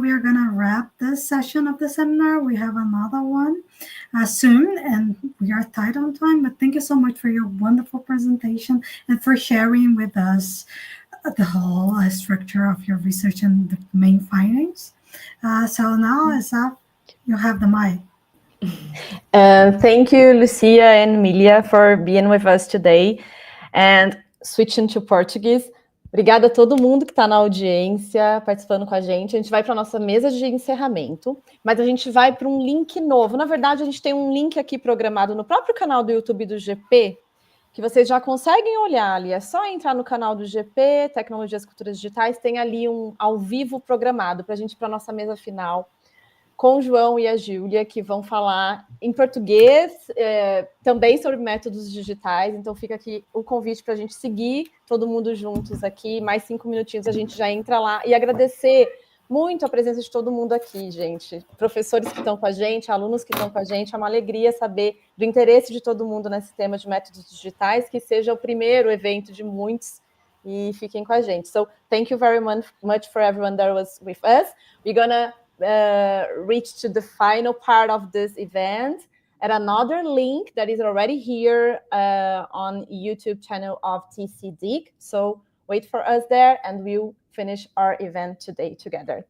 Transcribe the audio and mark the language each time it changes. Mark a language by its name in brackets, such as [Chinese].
[English] We are going to wrap this session of the seminar. We have another one soon, and we are tight on time, but thank you so much for your wonderful presentation and for sharing with us the whole structure of your research and the main findings. So now, Issaaf, you have the mic. Thank you, Lucia and Emilija, for being with us today. And switching to Portuguese, [Portuguese] obrigada a todo mundo que está na audiência, participando com a gente. A gente vai para a nossa mesa de encerramento, mas a gente vai para um link novo. Na verdade, a gente tem um link aqui programado no próprio canal do YouTube do GP, que vocês já conseguem olhar ali. É só entrar no canal do GP, Tecnologias, Culturas, Digitais, tem ali um ao vivo programado para a gente ir para a nossa mesa final, com o João e a Júlia, que vão falar em português, também sobre métodos digitais. Então fica aqui o convite para a gente seguir todo mundo juntos aqui. Mais 5 minutinhos a gente já entra lá. E agradecer muito a presença de todo mundo aqui, gente. Professores que estão com a gente, alunos que estão com a gente. É uma alegria saber do interesse de todo mundo nesse tema de métodos digitais, que seja o primeiro evento de muitos. E fiquem com a gente. [English] So, thank you very much for everyone that was with us. We're gonna reach to the final part of this event at another link that is already here on YouTube channel of TCDIG. So wait for us there and we'll finish our event today together.